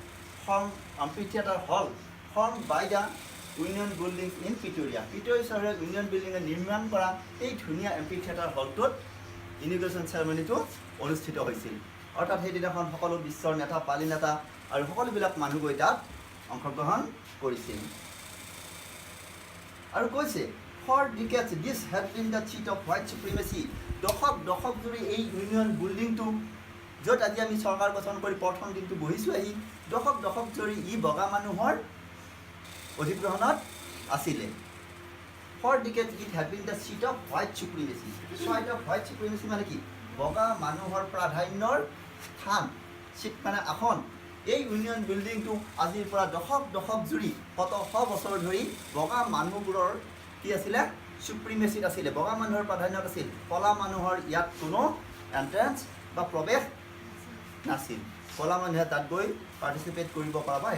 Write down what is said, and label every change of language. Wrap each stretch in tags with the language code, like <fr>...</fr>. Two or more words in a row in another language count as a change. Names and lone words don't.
<en>hall formed by the Union Buildings in Pretoria.</en> <as>Pretoria চহৰৰ Union Building নিৰ্মাণ কৰা এই ধুনীয়া amphitheater হলটোত</as> <en>inauguration ceremony</en> <as>টো অনুষ্ঠিত হৈছিল অৰ্থাৎ সেইদিনাখন সকলো বিশ্বৰ নেতা পালি নেতা আৰু সকলোবিলাক মানুহ গৈ তাত অংশগ্ৰহণ কৰিছিল আৰু কৈছে</as> <en>for decades this had been the seat of white supremacy</en> <as>দশক জুৰি এই ইউনিয়ন বিল্ডিংটো য'ত আজি আমি চৰকাৰ গঠন কৰি প্ৰথম দিনটো বহিছোঁ আহি দশক জুৰি ই বগা মানুহৰ অধিগ্ৰহণত আছিলে</as> <en>for decades it had been the seat of white supremacy seat of white supremacy</en> <as>মানে কি বগা মানুহৰ প্ৰাধান্যৰ স্থান সিট মানে আসন এই ইউনিয়ন বিল্ডিংটো আজিৰ পৰা দশক জুৰি কত শ বছৰ ধৰি বগা মানুহবোৰৰ কি আছিলে সুপ্ৰিমেচিত আছিলে বগা মানুহৰ প্ৰাধান্যত আছিল কলা মানুহৰ ইয়াত কোনো এন্ট্ৰেন্স বা প্ৰৱেশ নাছিল কলা মানুহে তাত গৈ পাৰ্টিচিপেট কৰিব পৰা বা</as>